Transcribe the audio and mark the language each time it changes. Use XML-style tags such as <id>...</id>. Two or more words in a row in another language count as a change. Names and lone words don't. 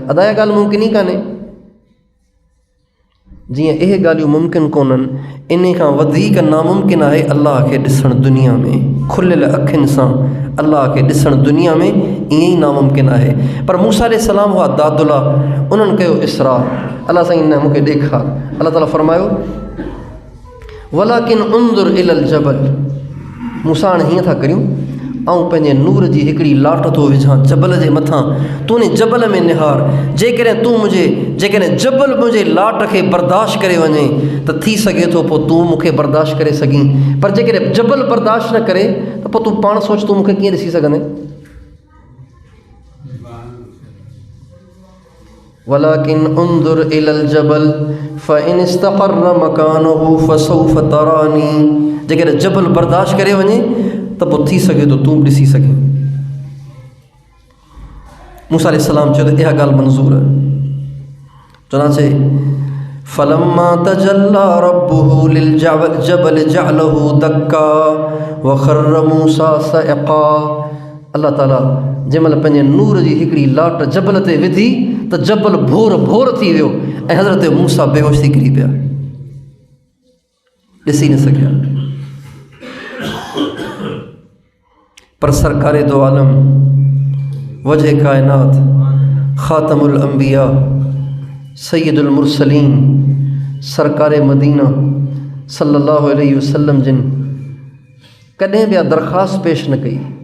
<sd>अदा इहा ॻाल्हि मुमकिन ई कान्हे। जीअं इहे ॻाल्हियूं मुमकिन कोन्हनि, इन खां वधीक नामुमकिन आहे अल्लाह खे ॾिसणु दुनिया में, खुलियल अखियुनि सां अल्लाह खे ॾिसणु दुनिया में ईअं ई नामुमकिन आहे। पर मूसा अलैहिस्सलाम हुआ दादुला, उन्हनि कयो इसरार। अल्लाह साईं न मूंखे ॾेखार। अल्लाह ताला फ़रमायो,</sd> <ar>ولكن انظر إلى الجبل.</ar> <sd>मूसा हाणे हीअं था करियूं, ऐं पंहिंजे नूर जी हिकिड़ी लाट थो विझां जबल जे मथां, तूं उन जबल में निहार। जेकॾहिं जबल मुंहिंजे लाट खे बर्दाश्त करे वञे त थी सघे थो पोइ तूं मूंखे बर्दाश्त करे सघीं, पर जेकॾहिं जबल बर्दाश्त न करे त पोइ तूं पाण सोच, तूं मूंखे कीअं ॾिसी सघंदे।</sd> <ar>ولكن انظر إلى الجبل فإن استقر مكانه فسوف تراني.</ar> <sd>जेकॾहिं जबल बर्दाश्त करे वञे त पोइ थी सघे तो तूं बि ॾिसी सघे। मूसा अलैहिस्सलाम चयो त इहा ॻाल्हि मंज़ूर आहे।</sd> <ar>चवंदा فلما تجلى ربه للجبل جعله دكا وخر موسى صعقا.</ar> <sd>अल्लाह ताला जंहिंमहिल पंहिंजे नूर जी हिकिड़ी लाट जबल ते विधी त जबल भोर भोर थी वियो ऐं हज़रत मूसा बेहोश थी किरी पिया, ॾिसी न सघिया। पर सरकारे दो आलम वजह कायनात</sd> <ar>خاتم الأنبياء سيد المرسلين</ar> <sd>सरकारे मदीना</sd> <ar>صلى الله عليه وسلم</ar> <sd>जिन कॾहिं बि दरख़्वास्त पेश न कई।</sd>